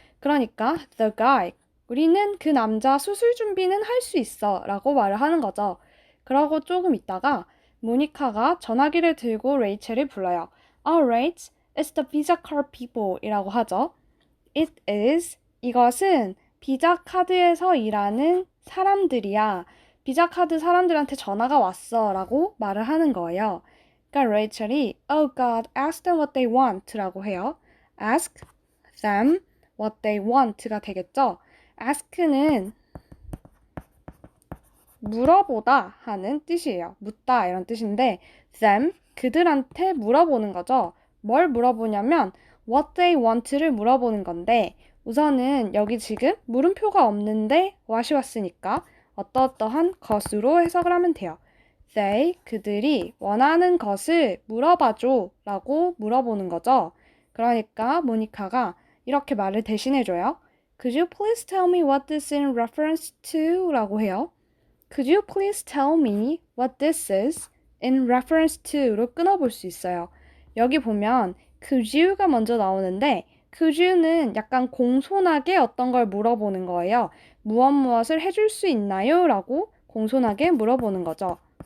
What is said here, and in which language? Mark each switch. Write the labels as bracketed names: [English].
[Korean] 그러니까 [English] the guy, [Korean] 우리는 그 남자 수술 준비는 할 수 있어 라고 말을 하는 거죠. 그러고 조금 있다가 모니카가 전화기를 들고 레이첼을 불러요. [English] Alright, it's the Visa card people [Korean] 이라고 하죠. [English] It is, [Korean] 이것은 비자 카드에서 일하는 사람들이야. 비자 카드 사람들한테 전화가 왔어 라고 말을 하는 거예요. 그러니까 레이첼이 [English] Oh God, ask them what they want [Korean] 라고 해요. [English] Ask them what they want가 [Korean] 되겠죠. ask는 물어보다 하는 뜻이에요. 묻다 이런 뜻인데 them, 그들한테 물어보는 거죠. 뭘 물어보냐면 [English] what they want [Korean] 를 물어보는 건데 우선은 여기 지금 물음표가 없는데 what이 왔으니까 어떠어떠한 것으로 해석을 하면 돼요. [English] They, [Korean] 그들이 원하는 것을 물어봐줘 라고 물어보는 거죠. 그러니까 모니카가 이렇게 말을 대신해줘요. [English] Could you please tell me what this is in reference to? [Korean] 라고 해요. [English] Could you please tell me what this is in reference to로 [Korean] 끊어볼 수 있어요. 여기 보면 could you가 먼저 나오는데 could you는 약간 공손하게 어떤 걸 물어보는 거예요. 무엇을 해줄 수 있나요? 라고 공손하게 물어보는 거죠.